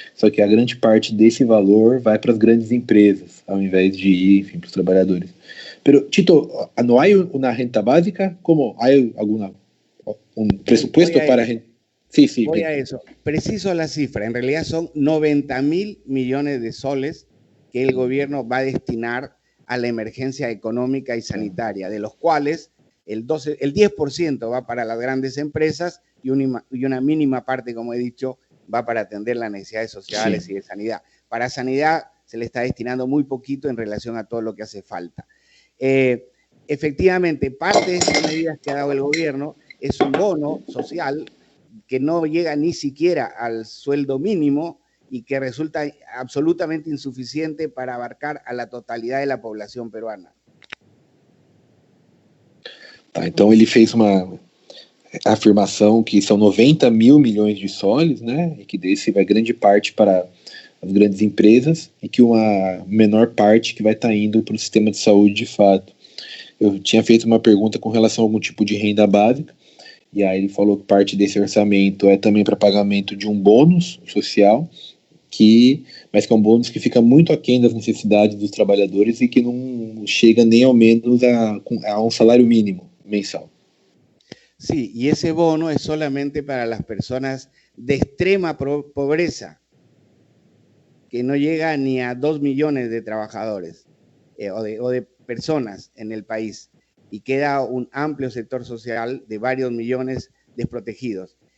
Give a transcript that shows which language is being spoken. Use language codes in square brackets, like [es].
[pt] Só que a grande parte desse valor vai para as grandes empresas, ao invés de ir, enfim, para os trabalhadores. [es] Pero, Tito, ¿no hay una renta básica? ¿Cómo? ¿Hay un presupuesto para renta? Sí, sí. Voy a eso. Preciso la cifra. En realidad son 90.000 millones de soles que el gobierno va a destinar a la emergencia económica y sanitaria, de los cuales el 10% va para las grandes empresas y una mínima parte, como he dicho, va para atender las necesidades sociales, sí, y de sanidad. Para sanidad se le está destinando muy poquito en relación a todo lo que hace falta. Efectivamente, parte de estas medidas que ha dado el gobierno es un bono social que no llega ni siquiera al sueldo mínimo y que resulta absolutamente insuficiente para abarcar a la totalidad de la población peruana. [pt] Tá, então ele fez uma afirmação que são 90.000 milhões de soles, né, e que desse vai grande parte para as grandes empresas e que uma menor parte que vai estar indo para o sistema de saúde de fato. Eu tinha feito uma pergunta com relação a algum tipo de renda básica, e aí ele falou que parte desse orçamento é também para pagamento de um bônus social, mas que é um bônus que fica muito aquém das necessidades dos trabalhadores e que não chega nem ao menos a um salário mínimo mensal. [es] Sí, y ese bono es solamente para las personas de extrema pobreza, que no llega ni a 2 millones de trabajadores. o de personas en el país, y queda un amplio sector social de varios millones desprotegidos.